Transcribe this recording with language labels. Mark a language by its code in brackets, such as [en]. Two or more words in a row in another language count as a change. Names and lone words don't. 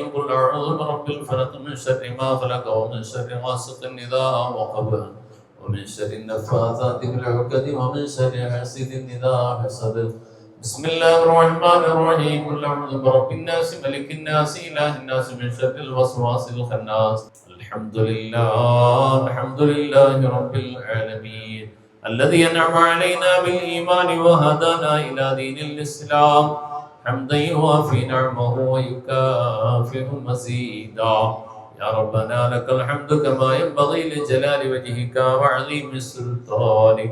[ar] قل أعوذ برب الفلق من شر ما خلق ومن شر غاسق إذا وقب ومن شر النفاثات في العقد ومن شر حاسد إذا حسد. بسم الله الرحمن الرحيم. قل أعوذ برب الناس ملك الناس إله الناس من شر الوسواس الخناس. الحمد لله رب العالمين الذي أنعم علينا بالإيمان وهدانا إلى دين الإسلام حمدا يوافي نعمه ويكافئ مزيدا. يا ربنا لك الحمد كما ينبغي لجلال وجهك وعظيم سلطانك.